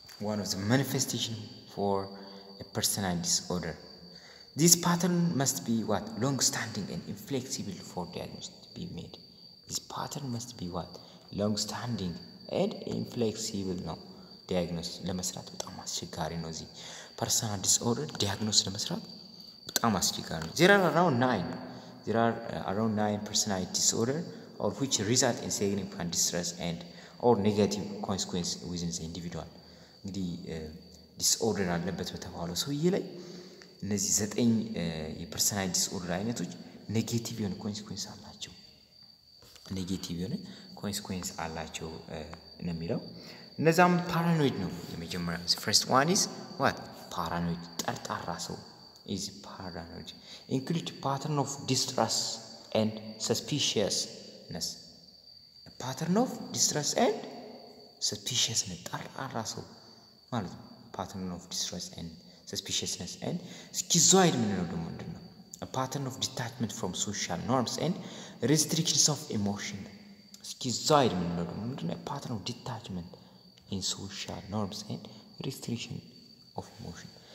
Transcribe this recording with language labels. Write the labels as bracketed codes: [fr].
[en] one of the manifestation for a personality disorder this pattern must be what long standing and inflexible for diagnosis to be made this pattern must be what long standing and inflexible ነው diagnosis [am] ለመስራት በጣም አስቸጋሪ ነው እዚህ [en] personal disorder diagnose [am] ለመስራት በጣም አስቸጋሪ ነው። [en] There are around 9 personality disorder or which result in significant distress and or negative consequence within the individual. [am] እንግዲህ ዲስኦርደር አለበት በተባለው ሰውዬ ላይ እነዚህ 9 የፐርሰናል ዲስኦርደር አይነቶች ኔጌቲቭ የሆነ ኮንሲኩዌንስ አላቸው። ኔጌቲቭ የሆነ ኮንሲኩዌንስ አላቸው ነው የሚለው። እነዛም ፓራኖይድ ነው የመጀመሪያው። [en] first one is what? paranoid [am] ጠርጣራ ሰው [en] is paranoid. include pattern of distrust and suspiciousness. a pattern of distrust and suspiciousness [am] ጠርጣራ ሰው ማለት ነው። [en] pattern of distrust and suspiciousness. [am] and schizoid ምንለው ደግሞ ምንድነው? [en] a pattern of detachment from social norms and restrictions of emotion. schizoid [am] ምንለው ደግሞ ምንድነው? [en] a pattern of detachment in social norms and restriction of emotion.